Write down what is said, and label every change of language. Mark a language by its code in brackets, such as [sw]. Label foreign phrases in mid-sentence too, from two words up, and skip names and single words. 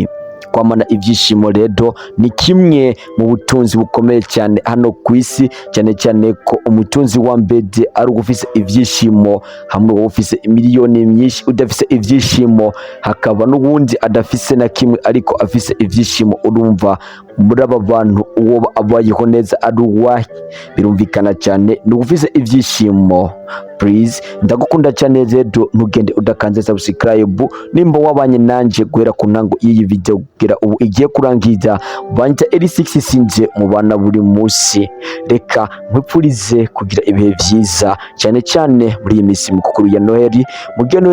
[rn] Kwamana ivyishimo rero ni kimwe mu butunzi bukomeye cyane hano ku isi, cyane cyane ko umutunzi wa mbere ari ugufise ivyishimo. Hamwe wowe ufise miliyoni myinshi udafise ivyishimo, hakaba n'ubundi adafise na kimwe ariko afise ivyishimo, urumva muri aba bantu uwo abayeho neza ari uwahe? Birumvikana cyane ni ugufise ivyishimo. Please, ndagukunda cyane rero, ntugende udakanze subscribe. Nimba wabanye nanje guhera ku ntango y'iyi video kugera ubu igiye kurangiza, banyita L6 Sinje mu bana buri munsi. Reka nkwifurize kugira ibihe vyiza, cyane cyane muri iyi minsi mikuru ya Noheli.